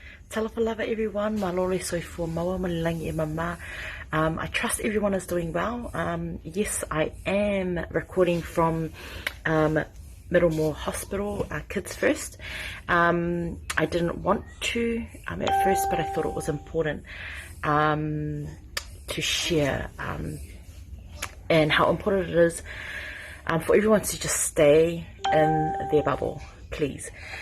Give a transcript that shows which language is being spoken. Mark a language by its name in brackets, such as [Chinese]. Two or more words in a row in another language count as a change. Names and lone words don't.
[Samoan] Talofa lava everyone, malole soifua maua malilangi e mama. [English] I trust everyone is doing well. Yes, I am recording from Middlemore Hospital, Kids First. I didn't want to at first, but I thought it was important to share and how important it is for everyone to just stay in their bubble, please.